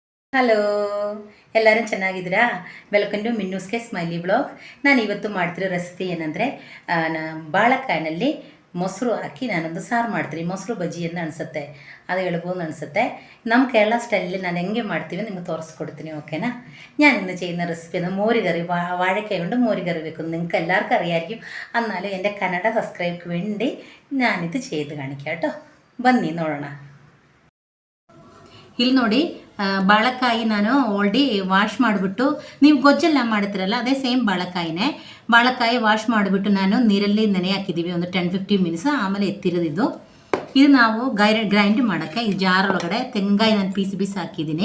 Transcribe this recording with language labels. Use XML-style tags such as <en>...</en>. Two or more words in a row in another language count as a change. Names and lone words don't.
<kn>ಹಲೋ, ಎಲ್ಲರೂ ಚೆನ್ನಾಗಿದ್ದೀರಾ?</kn> <en>welcome to</en> <kn>ಮಿನ್ನೂಸ್ಗೆ ಸ್ಮೈಲಿ ಬ್ಲಾಗ್. ನಾನು ಇವತ್ತು ಮಾಡ್ತಿರೋ ರೆಸಿಪಿ ಏನಂದರೆ, ಬಾಳೆಕಾಯಿನಲ್ಲಿ ಮೊಸರು ಹಾಕಿ ನಾನೊಂದು ಸಾರು ಮಾಡ್ತೀನಿ. ಮೊಸರು ಬಜ್ಜಿ ಅಂತ ಅನಿಸುತ್ತೆ, ಅದು ಹೇಳ್ಬೋದು ಅನಿಸುತ್ತೆ. ನಮ್ಮ ಕೇರಳ ಸ್ಟೈಲಲ್ಲಿ ನಾನು ಹೆಂಗೆ ಮಾಡ್ತೀವಿ ನಿಮಗೆ ತೋರಿಸ್ಕೊಡ್ತೀನಿ, ಓಕೆನಾ?</kn> <ml>ഞാൻ ഇന്ന് ചെയ്യുന്ന റെസിപ്പി ആണ് മോരുകറി. വാഴക്കായ കൊണ്ട് മോരുകറി വെക്കുന്നു. നിങ്ങൾക്ക് എല്ലാവർക്കും അറിയാമായിരിക്കും. എന്നാലും എൻ്റെ കന്നഡ സബ്സ്ക്രൈബർക്ക് വേണ്ടി ഞാനിത് ചെയ്ത് കാണിക്കാം കേട്ടോ.</ml> <kn>ಬನ್ನಿ ನೋಡೋಣ. ಇಲ್ಲಿ ನೋಡಿ, ಬಾಳೆಕಾಯಿ ನಾನು</kn> <en>already wash</en> <kn>ಮಾಡಿಬಿಟ್ಟು, ನೀವು ಗೊಜ್ಜೆಲ್ಲ ಮಾಡ್ತೀರಲ್ಲ ಅದೇ ಸೇಮ್ ಬಾಳೆಕಾಯಿ ವಾಶ್ ಮಾಡಿಬಿಟ್ಟು ನಾನು ನೀರಲ್ಲಿ ನೆನೆ ಹಾಕಿದ್ದೀವಿ ಒಂದು 10-15 ಮಿನಿಟ್ಸ್. ಆಮೇಲೆ ಎತ್ತಿರೋದಿದ್ದು ಇದು ನಾವು ಗ್ರೈಂಡ್ ಮಾಡೋಕ್ಕೆ ಈ ಜಾರ್ ಒಳಗಡೆ ತೆಂಗಾಯಿ ನಾನು ಪೀಸ್ ಹಾಕಿದ್ದೀನಿ.</kn>